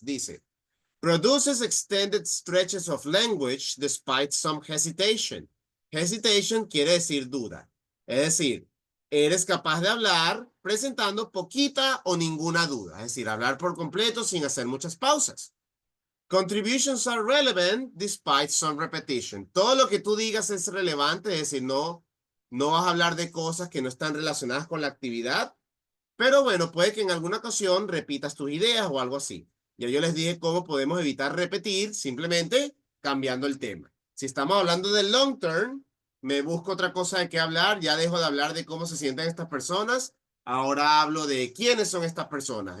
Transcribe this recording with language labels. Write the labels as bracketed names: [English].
[English] Dice, produces extended stretches of language despite some hesitation. [Spanish] Hesitation quiere decir duda. Es decir, eres capaz de hablar presentando poquita o ninguna duda. Es decir, hablar por completo sin hacer muchas pausas. [English] Contributions are relevant despite some repetition. [Spanish] Todo lo que tú digas es relevante, es decir, no vas a hablar de cosas que no están relacionadas con la actividad. Pero bueno, puede que en alguna ocasión repitas tus ideas o algo así. Ya yo les dije cómo podemos evitar repetir simplemente cambiando el tema. Si estamos hablando del [English] long term, [Spanish] me busco otra cosa de qué hablar, ya dejo de hablar de cómo se sienten estas personas, ahora hablo de quiénes son estas personas.